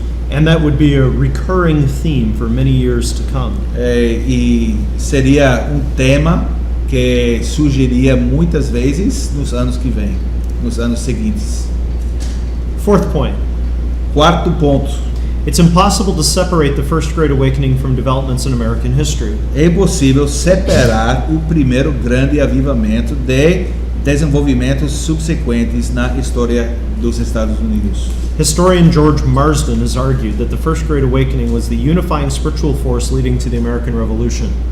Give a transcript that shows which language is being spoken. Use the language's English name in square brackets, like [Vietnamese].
[English] And that would be a recurring theme for many years to come. [Portuguese] E seria tema que surgiria muitas vezes nos anos que vêm, nos anos seguintes. [English] Fourth point, [Portuguese] Quarto ponto. [English] it's impossible to separate the First Great Awakening from developments in American history. [Portuguese] É impossível separar o primeiro grande avivamento de desenvolvimentos subsequentes na história dos Estados Unidos. [English] Historian George Marsden has argued that the First Great Awakening was the unifying spiritual force leading to the American Revolution.